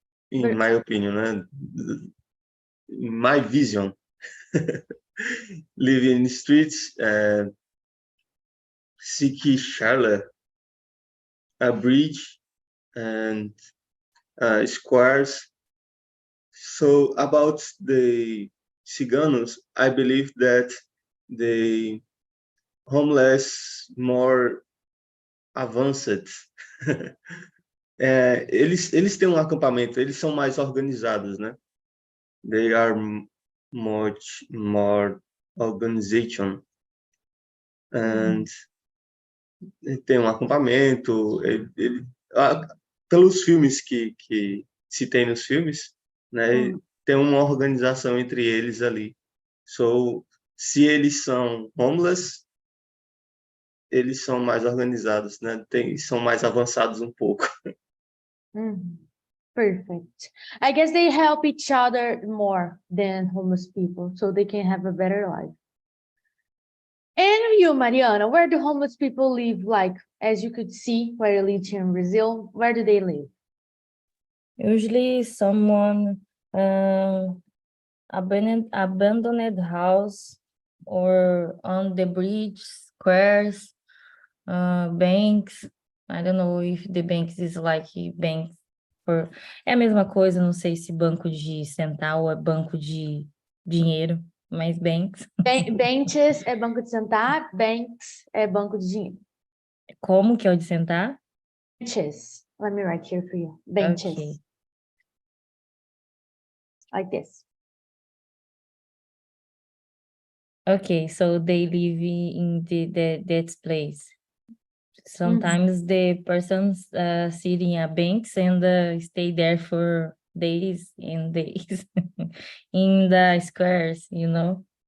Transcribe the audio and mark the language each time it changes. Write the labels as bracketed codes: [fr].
[en] In my opinion, in my vision, live in the streets, Siki Charla, a bridge, and squares. So about the Ciganos, I believe that the homeless more advanced. [pt] Eles têm um acampamento, eles são mais organizados, né? [en] They are much more organization. [pt] And tem um acampamento, pelos filmes que se tem nos filmes, né? Tem uma organização entre eles ali. So, se eles são homeless, eles são mais organizados, né? São mais avançados um pouco. [en] Perfect. I guess they help each other more than homeless people, so they can have a better life. And you, Mariana, where do homeless people live? Like, as you could see, where you live here in Brazil, where do they live? Usually someone abandoned house or on the bridge, squares, banks. I don't know if the banks is like banks for... [pt] É a mesma coisa, não sei se banco de sentar ou é banco de dinheiro, mas banks. Benches é banco de sentar, banks é banco de dinheiro. Como que é o de sentar? [en] Benches. Let me write here for you. Benches. Okay. Like this. Okay, so they live in that place. Sometimes the persons sit in a banks and stay there for days and days in the squares, you know.